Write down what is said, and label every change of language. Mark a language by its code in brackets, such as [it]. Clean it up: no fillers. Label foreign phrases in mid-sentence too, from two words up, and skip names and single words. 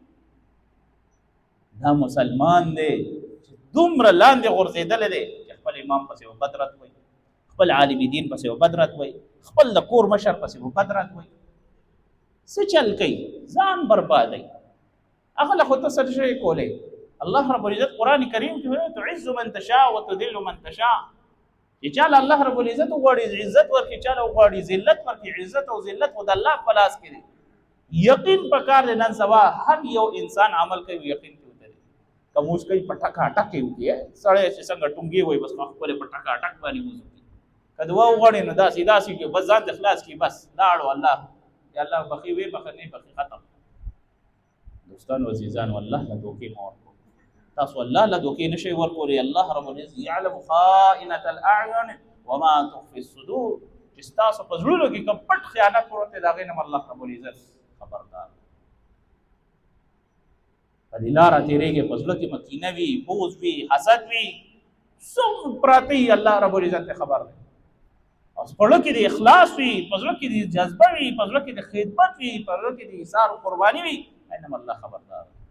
[ps] دا مسلمان دی چې دومره لاندې غورځېدلی دی چې خپل امام پسې و بدرت وایي، خپل عالم دین پسې و بدرت وایي، خپل د کور مشر پسې و بدرت وایي. څه چل کوي؟ ځان بربادوي. هغه له خو ته څه شی کولی. [ar] الله رب العزت [ps] قرآن کریم کې وایي [ar] تعز من تشاء وتذل من تشاء، [ps] چې چاله [ar] الله رب العزت [ps] وغواړي عزت ورکړي، چاله وغواړي ذلت ورکړي. عزت او ذلت خو د الله په لاس کې دی. یقین پکار دی. نن سبا هر یو انسان عمل کوي یقین کې وتلی، که موږ کوي په ټکا ټک کې وکړي سړی چې څنګه ټونګې وایي بس خپلې په ټکا ټک باندې موږ وکړي. که دعا وغواړي نو داسې داسې کې بس ځان ته خلاص کړي، بس لاړو الله یا الله بخي وي بخي نه بخي ختم. دوستانو عزیزانو الله له دوکې مه ورکوئ. تاسو الله له دوکې نشئ ورکولی. [ar] الله رب العزت یعلم خائنة الاعین وما تخفي الصدور، [ps] چې ستاسو په زړونو کې کوم پټ خیانت پروت دی د هغې نه [ar] الله رب العزت [ps] خبردار. په دې لاره تېرېږي، په زړه کې مکینه وي، بغض وي، حسد وي، څوم پراته وي [ar] الله رب العزت [ps] ته خبر دی. او په زړه کې د اخلاص وي، په زړه کې د جذبه وي، په زړه کې د خدمت وي، په زړه کې د ایثار او قرباني وي، [ar] انما الله [ps] خبردار.